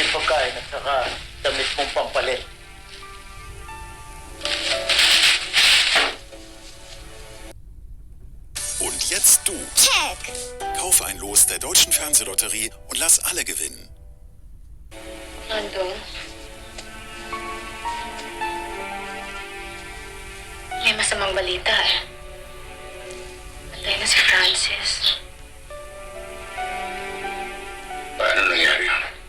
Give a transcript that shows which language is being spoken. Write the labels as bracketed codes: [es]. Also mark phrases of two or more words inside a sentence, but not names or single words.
[tl] pagkain at saka damit mong pampalit. [de] Und jetzt du. [en] Check. [de] Kauf ein Los der Deutschen Fernsehlotterie und lass alle gewinnen. [tl] Mando? May masamang balita eh. Patay na si Francis. Paano nangyari yun?